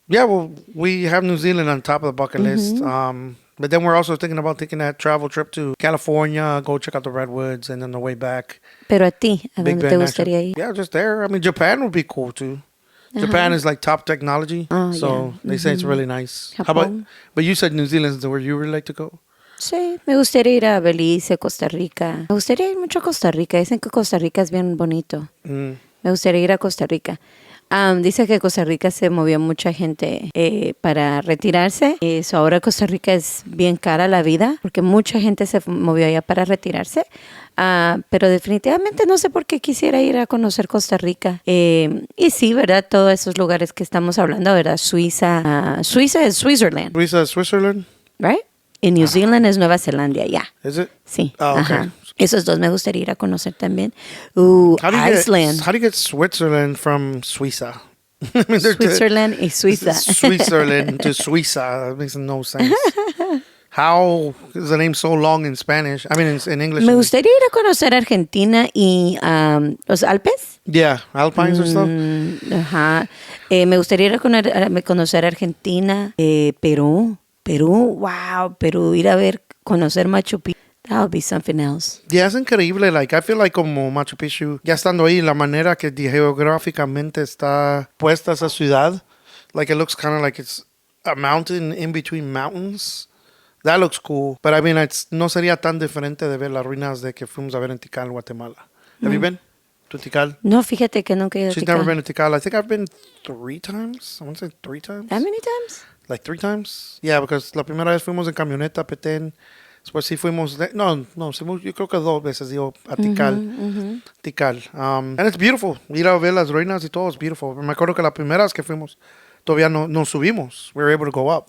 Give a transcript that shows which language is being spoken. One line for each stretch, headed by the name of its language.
English: Yeah, well, we have New Zealand on top of the bucket list. But then we're also thinking about taking that travel trip to California, go check out the redwoods, and then the way back.
Spanish: Pero a ti, ¿a
English: Big
Spanish: dónde te
English: Bend
Spanish: gustaría ir?
English: Yeah, just there. I mean, Japan would be cool too. Japan is like top technology, so they say it's really nice. How about? But you said New Zealand is where you would like to go.
Spanish: Sí, me gustaría ir a Belice, Costa Rica. Me gustaría ir mucho a Costa Rica. Dicen que Costa Rica es bien bonito. Me gustaría ir a Costa Rica. Dice que Costa Rica se movió mucha gente para retirarse. Ahora Costa Rica es bien cara la vida, porque mucha gente se movió allá para retirarse. Pero definitivamente no sé por qué quisiera ir a conocer Costa Rica. Y sí, ¿verdad? Todos esos lugares que estamos hablando, ¿verdad? Suiza. Suiza es Switzerland.
English: Suiza is Switzerland? Right?
Spanish: Y New Zealand es Nueva Zelanda, ya.
English: Is it?
Spanish: Sí.
English: Oh, okay.
Spanish: Ajá. Esos dos me gustaría ir a conocer también.
English: Iceland. How do you get Switzerland from Suiza? Switzerland y Suiza. Switzerland to Suiza. That makes no sense. How is the name so long in Spanish? I mean, in English.
Spanish: Me gustaría ir a conocer Argentina y los Alpes.
English: Yeah, Alpines or stuff.
Spanish: Ajá. Me gustaría ir a conocer Argentina, Perú. Wow, Perú, ir a ver, conocer Machu Picchu.
English: That would be something else. Yeah,
Spanish: es increíble.
English: Like, I feel like
Spanish: como Machu Picchu, ya estando ahí, la manera que geográficamente está puesta esa ciudad,
English: like it looks kind of like it's a mountain in between mountains. That looks cool. But I mean,
Spanish: no sería tan diferente de ver las ruinas de que fuimos a ver en Tikal, Guatemala.
English: Have you been to Tikal?
Spanish: No, fíjate que nunca he ido a
English: She's
Spanish: Tikal.
English: never been to Tikal. I think I've been 3 times. I want to say 3 times. That many times? Like 3 times. Yeah, because
Spanish: la primera vez fuimos en camioneta a Petén. Después sí fuimos, yo creo que 2 veces digo a Tikal. Tikal.
English: And it's beautiful.
Spanish: Ir a ver las ruinas y todo es
English: beautiful.
Spanish: Me acuerdo que la primera vez que fuimos, todavía no subimos.
English: We were able to go up.